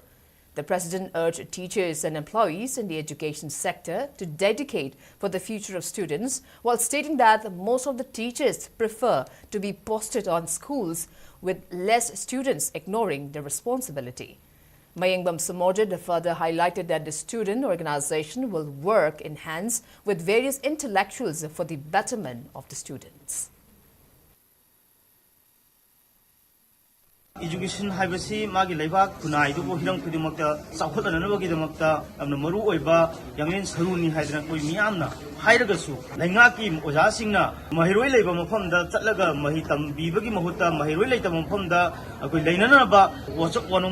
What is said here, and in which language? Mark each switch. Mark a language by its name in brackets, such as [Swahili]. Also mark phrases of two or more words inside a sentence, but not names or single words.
[English] The president urged teachers and employees in the education sector to dedicate for the future of students, while stating that most of the teachers prefer to be posted on schools with less students ignoring their responsibility. Mayengbam Samojid further highlighted that the student organization will work in hands with various intellectuals for the betterment of the students. [Manipuri] Education haibasi magi leibak kunai du hiram kudimakta sakhotana bagi damakta amna maru oiba yanglen saruni haidana koi miyamna hairagasu laingaki oja singna mahiroi leiba mafamda chatlaga mahi tambibagi mahutta mahiroi leita mafamda akoi leinana ba wachak wanum